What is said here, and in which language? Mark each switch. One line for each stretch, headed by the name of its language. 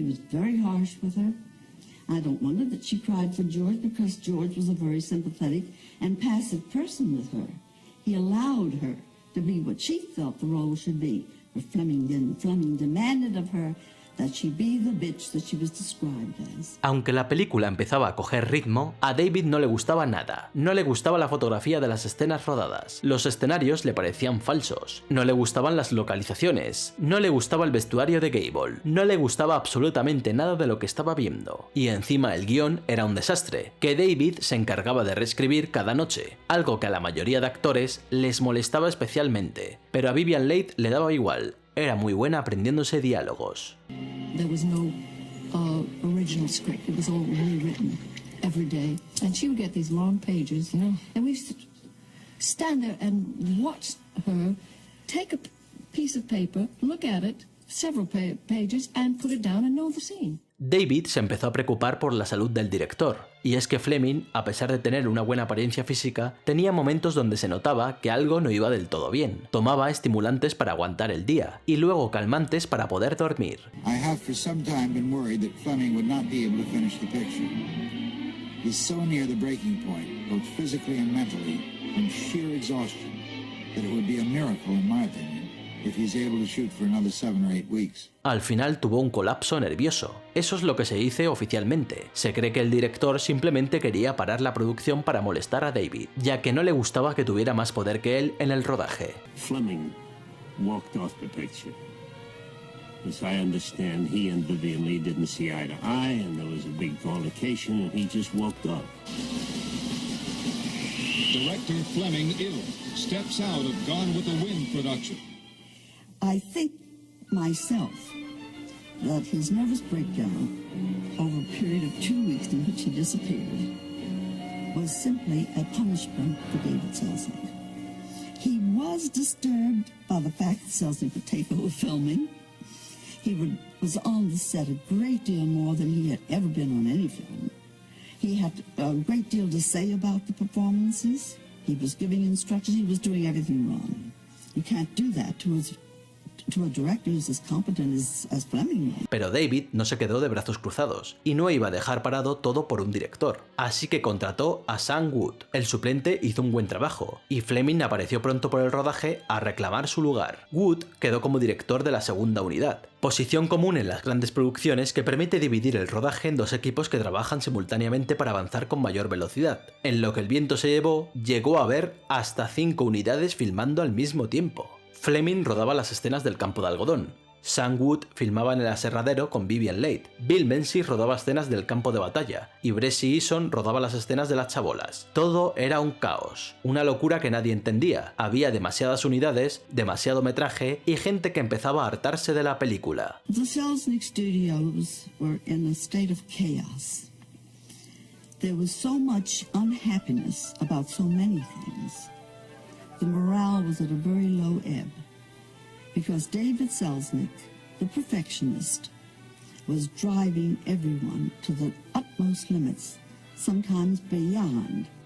English: He was very harsh with her. I don't wonder that she cried for George, because George was a very sympathetic and passive person with her. He allowed her to be what she felt the role should be. But Fleming didn't. Fleming demanded of her that she be the bitch that she was described as.
Spanish: Aunque la película empezaba a coger ritmo, a David no le gustaba nada. No le gustaba la fotografía de las escenas rodadas. Los escenarios le parecían falsos. No le gustaban las localizaciones. No le gustaba el vestuario de Gable. No le gustaba absolutamente nada de lo que estaba viendo. Y encima el guión era un desastre, que David se encargaba de reescribir cada noche. Algo que a la mayoría de actores les molestaba especialmente. Pero a Vivien Leigh le daba igual. Era muy buena aprendiéndose diálogos.
English: There was no original script. It was all rewritten every day. And she would get these long pages, you know, and we used to stand there and watch her take a piece of paper, look at it, several pages, and put it down and know the scene.
Spanish: David se empezó a preocupar por la salud del director, y es que Fleming, a pesar de tener una buena apariencia física, tenía momentos donde se notaba que algo no iba del todo bien. Tomaba estimulantes para aguantar el día, y luego calmantes para poder dormir.
English: I have for some time been worried that Fleming would not be able to finish the picture. He's so near the breaking point, both physically and mentally, from sheer exhaustion, that it would be a miracle, in my opinion, if he's able to shoot for another 7 or 8 weeks.
Spanish: Al final tuvo un colapso nervioso. Eso es lo que se dice oficialmente. Se cree que el director simplemente quería parar la producción para molestar a David, ya que no le gustaba que tuviera más poder que él en el rodaje.
English: Fleming walked off the picture. As I understand, he and Vivian Leigh didn't see eye to eye, and there was a big altercation, and he just walked off. Director Fleming ill, steps out of Gone with the Wind production. I think myself that his nervous breakdown over a period of 2 weeks in which he disappeared was simply a punishment for David Selznick. He was disturbed by the fact that Selznick would take over filming. He was on the set a great deal more than he had ever been on any film. He had a great deal to say about the performances. He was giving instructions. He was doing everything wrong. You can't do that to a director who's as competent as Fleming.
Spanish: Pero David no se quedó de brazos cruzados y no iba a dejar parado todo por un director, así que contrató a Sam Wood. El suplente hizo un buen trabajo y Fleming apareció pronto por el rodaje a reclamar su lugar. Wood quedó como director de la segunda unidad, posición común en las grandes producciones que permite dividir el rodaje en 2 equipos que trabajan simultáneamente para avanzar con mayor velocidad. En Lo que el viento se llevó, llegó a haber hasta 5 unidades filmando al mismo tiempo. Fleming rodaba las escenas del campo de algodón, Sam Wood filmaba en el aserradero con Vivien Leigh, Bill Menzies rodaba escenas del campo de batalla y Bressie Eason rodaba las escenas de las chabolas. Todo era un caos, una locura que nadie entendía. Había demasiadas unidades, demasiado metraje y gente que empezaba a hartarse de la película.
English: The Selznick Studios were in a state of chaos. There was so much unhappiness about so many things. The morale was at a very low ebb because David Selznick, the perfectionist, was driving everyone to the utmost limits, sometimes beyond.